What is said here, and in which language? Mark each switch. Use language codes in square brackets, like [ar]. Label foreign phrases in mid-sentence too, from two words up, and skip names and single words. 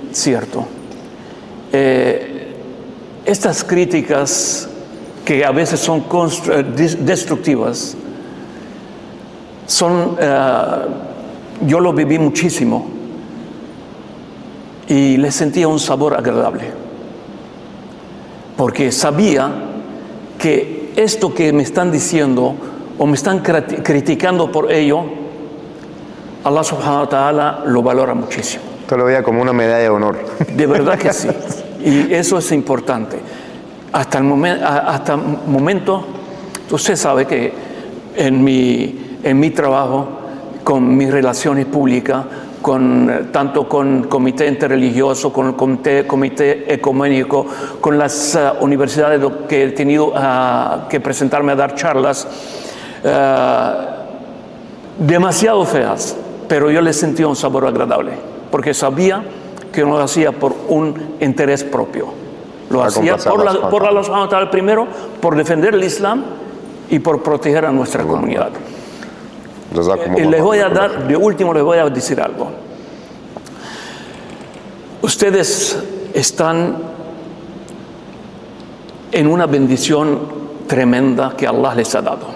[es] Estas críticas que a veces son destructivas, yo lo viví muchísimo y le sentía un sabor agradable, porque sabía que esto que me están diciendo o me están criticando por ello, [ar] الله سبحانه وتعالى [es] lo valora muchísimo. Esto lo veía como una medalla de honor. De verdad que sí. Y eso es importante. Hasta el momento, usted sabe que en mi trabajo, con mis relaciones públicas, tanto con comité interreligioso, con el comité ecuménico, con las universidades que he tenido que presentarme a dar charlas, demasiado feas, pero yo les sentía un sabor agradable, porque sabía que no lo hacía por un interés propio. Lo hacía por [ar] الله سبحانه وتعالى [es] primero, por defender el Islam y por proteger a nuestra comunidad. Y les voy a dar, de último les voy a decir algo. Ustedes están en una bendición tremenda que Allah les ha dado.